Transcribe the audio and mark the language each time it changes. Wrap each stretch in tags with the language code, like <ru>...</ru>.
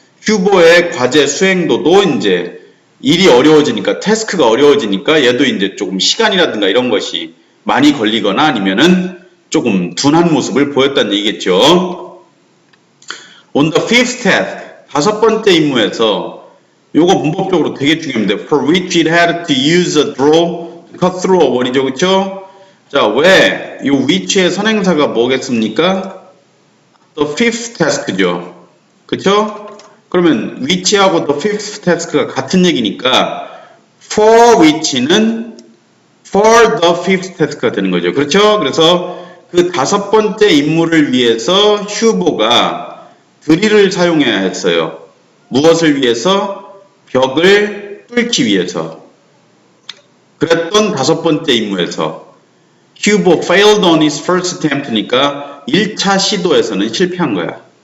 <ko>휴보의 과제 수행도도 이제 일이 어려워지니까 태스크가 어려워지니까 얘도 이제 조금 시간이라든가 이런 것이 많이 걸리거나 아니면은 조금 둔한 모습을 보였다는 얘기겠죠.</ko> <en>On the fifth test,</en> <ko>5번째 임무에서 요거 문법적으로 되게 중요합니다.</ko> <en>For which it had to use a draw to cut through a wall이죠.</en> <ko>그쵸? 자, 왜? 이 which의 선행사가 뭐겠습니까?</ko> <en>The fifth task죠. 그쵸?</en> <ko>그러면 which하고 the fifth task가 같은 얘기니까 for which는</ko> <en>for the fifth task</en> <ko>가 되는 거죠. 그렇죠? 그래서 그 5번째 임무를 위해서 휴보가 드릴을 사용해야 했어요. 무엇을 위해서? 벽을 뚫기 위해서.</ko> <en>그랬던 5번째 임무에서 휴보 failed on his first attempt니까</en> <ko>1차 시도에서는 실패한 거야.</ko>